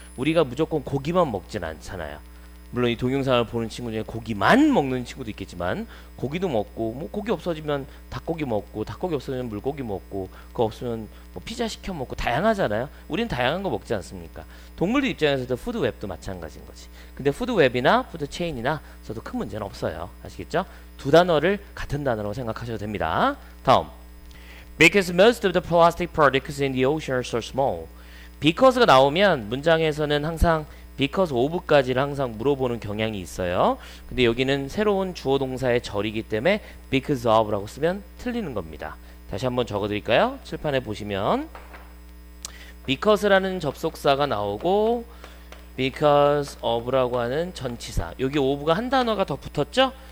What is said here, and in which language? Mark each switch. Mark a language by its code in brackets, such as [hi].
[ko] 우리가 무조건 고기만 먹진 않잖아요. 물론 이 동영상을 보는 친구 중에 고기만 먹는 친구도 있겠지만 고기도 먹고, 뭐 고기 없어지면 닭고기 먹고, 닭고기 없어지면 물고기 먹고, 그거 없으면 뭐 피자 시켜 먹고, 다양하잖아요. 우리는 다양한 거 먹지 않습니까? 동물들 입장에서도 푸드 웹도 마찬가지인 거지. 근데 푸드 웹이나 푸드 체인이나 써도 큰 문제는 없어요. 아시겠죠? 두 단어를 같은 단어로 생각하셔도 됩니다. 다음. [en] Because most of the plastic particles in the ocean are so small. [ko] Because가 나오면 문장에서는 항상 because of까지를 항상 물어보는 경향이 있어요. 근데 여기는 새로운 주어 동사의 절이기 때문에 because of라고 쓰면 틀리는 겁니다. 다시 한번 적어드릴까요? 칠판에 보시면 because라는 접속사가 나오고 because of라고 하는 전치사, 여기 of가 한 단어가 더 붙었죠?